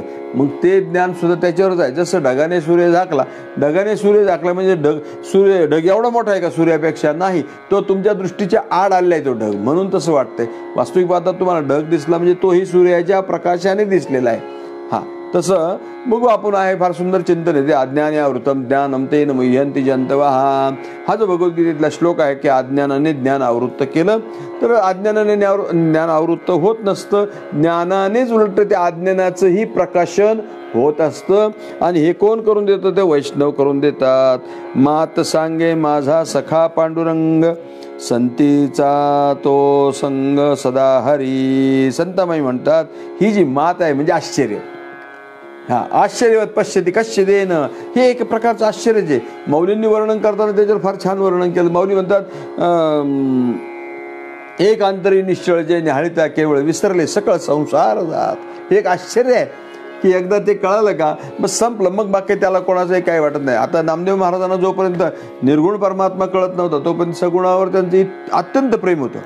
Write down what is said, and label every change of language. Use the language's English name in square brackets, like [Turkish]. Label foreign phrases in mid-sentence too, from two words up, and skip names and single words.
[Marathi] मग ते ज्ञान सुद्धा त्याच्यावरच आहे. जसं ढगाने सूर्य झाकला, ढगाने सूर्य झाकला म्हणजे ढग एवढा मोठा आहे का सूर्यापेक्षा? नाही, तो तुमच्या दृष्टीच्या आड आलेला आहे तो ढग, म्हणून तसं वाटतंय. वास्तविक पाहता तुम्हाला ढग दिसला म्हणजे तोही सूर्याच्या प्रकाशाने दिसलेला आहे. हा, तसं बघू आपण. आहे फार सुंदर चिंतन आहे ते. [Sanskrit] अज्ञानावृतम ज्ञानम तेन मुह्यन्ति जंतवः. [Marathi] हा जो भगवद्गीतेतला श्लोक आहे की अज्ञानाने ज्ञान आवृत्त केलं तर अज्ञानाने ज्ञान आवृत्त होत नसतं. ज्ञानानेच उलट त्या अज्ञानाचंही प्रकाशन होत असतं. आणि हे कोण करून देतं? ते वैष्णव करून देतात. मात सांगे माझा सखा पांडुरंग, संतीचा तो संग सदा हरी. संतमाई म्हणतात ही जी मात आहे म्हणजे आश्चर्य. हा, [Sanskrit] आश्चर्यवत पश्यती कश्चिदेन. [Marathi] हे एक प्रकारचं आश्चर्यच आहे. मौलींनी वर्णन करताना त्याच्यावर फार छान वर्णन केलं. मौली म्हणतात एक अंतरी निश्चळ जे न्याहाळिता केवळ, विसरले सकळ संसार जात. हे एक आश्चर्य आहे की एकदा ते कळालं का बस संपलं. मग बाकी त्याला कोणाचंही काही वाटत नाही. आता नामदेव महाराजांना जोपर्यंत निर्गुण परमात्मा कळत नव्हता तोपर्यंत सगुणावर त्यांचं अत्यंत प्रेम होतं.